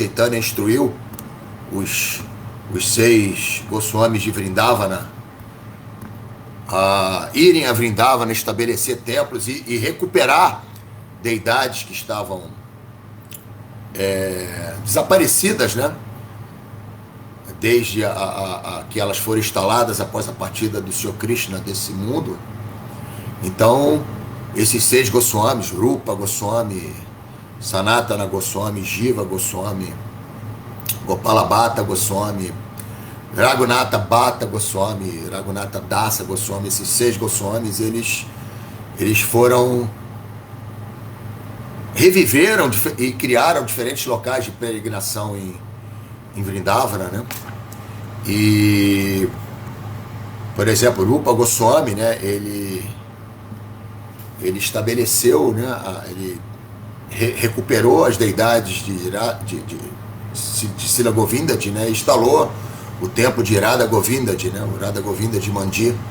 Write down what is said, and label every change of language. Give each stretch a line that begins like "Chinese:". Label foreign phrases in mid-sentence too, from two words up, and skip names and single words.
Portuguese: Chaitanya instruiu os 6 Goswamis de Vrindavana a irem a Vrindavana, estabelecer templos e recuperar deidades que estavam desaparecidas, né? Desde que elas foram instaladas após a partida do Sr. Krishna desse mundo. Então, esses 6 Goswamis, Rupa Goswami, Sanatana Goswami, Jiva Goswami, Gopala Bhatta Goswami, Raghunatha Bhatta Goswami, Raghunatha Dasa Goswami, esses 6 Goswamis, eles foram, reviveram e criaram diferentes locais de peregrinação em Vrindavana, né? E, por exemplo, Rupa Goswami, né, ele estabeleceu, né, ele recuperou as deidades de Sila Govindadi, né, e instalou o templo de Radha Govindadi, né, o Radha Govindadi Mandir.